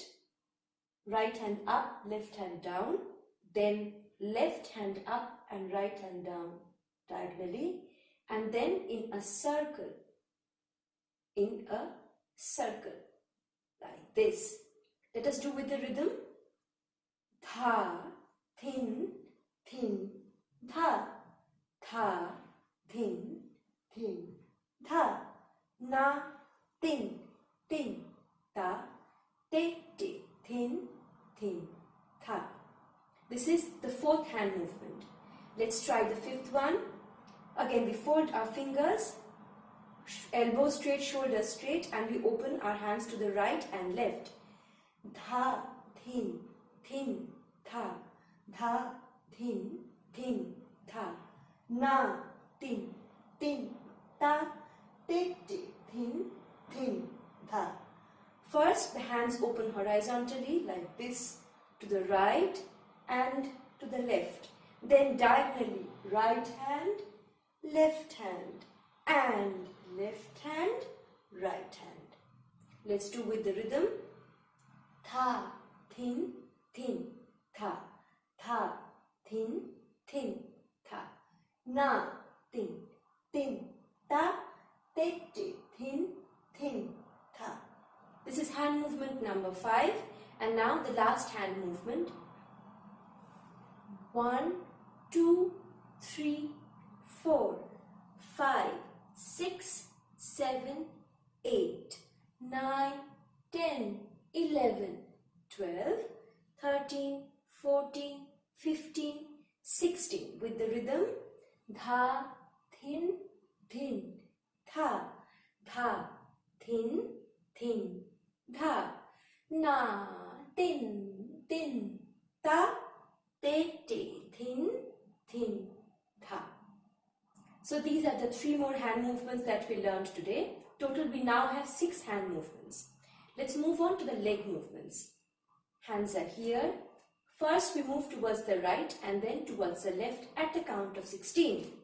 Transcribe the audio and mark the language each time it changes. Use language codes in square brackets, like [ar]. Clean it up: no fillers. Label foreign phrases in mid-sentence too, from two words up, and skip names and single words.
[en] Right hand up, left hand down. Then left hand up and right hand down diagonally. And then in a circle. Like this. Let us do with the rhythm. Tha, thin, thin, tha, tha, thin, thin, tha, na, tin, tin, ta, te, te, thin, thin, tha. This is the 4th hand movement. Let's try the 5th one. Again, we fold our fingers, elbows straight, shoulders straight, and we open our hands to the right and left. Dha, thin, thin, tha, dha, thin, thin, tha, na, tin, tin, ta, te, te, thin, thin, tha. First, the hands open horizontally like this to the right and to the left. Then diagonally, right hand, left hand, and left hand, right hand. Let's do with the rhythm. Tha, thin, thin, tha, tha, thin, thin, tha, na, tin, tin, ta, te, te, thin, thin, tha. This is hand movement number 5, and now the last hand movement. 1, 2, 3, 4, 5, 6, 7, 8, 9, 10, 11, 12, 13, 14, 15, 16 with the rhythm. Dha, thin, thin, tha, dha, thin, thin, dha, na, tin, tin, ta, te, te, thin, thin, tha. So these are the 3 more hand movements that we learned today. Total, we now have 6 hand movements. Let's move on to the leg movements. Hands are here. First, we move towards the right and then towards the left at the count of 16.